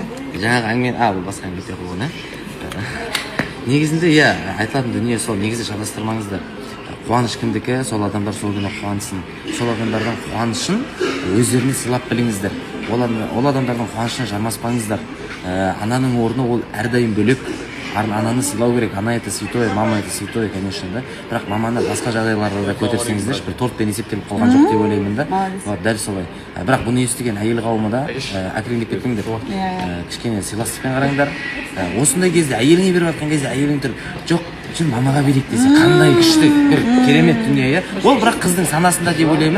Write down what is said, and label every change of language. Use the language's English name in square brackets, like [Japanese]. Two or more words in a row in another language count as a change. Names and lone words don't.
[Kazakh] Жаңағы әңгіме, бұл басқа әңгіме қойған, негізінде айтылатын дүние сол, негізі шатастырмаңыздар. Қуаныш кімдікі, сол адамдар сол күні қуансын. Сол адамдардың қуанышын өздеріне сыйлап біліңіздер. Ол адамдардың қуанышына жармаспаңыздар. Ананың орны ол әрдайым бөлек. Ананы сыйлау керек. [Russian] Ана это святое, мама это святое, конечно, да. [Kazakh] Бірақ маманы басқа жағдайларда да көтерсеңіздер, бір тортпен есептеліп қалған жоқ деп ойлаймын да. Дәл солай. Бірақ бұны естіген әйел қауымы да әкіреңдеп кетпеңдер. Кішкене сыйластықпен қараңдар. Осындай кезде әйеліңе беріп жатқан кезде әйелің тұр, жоқ, жүр мамаға берейік десе, қандай күшті бір керемет дүние, ол бірақ қыздың санасында деп ойлаймын.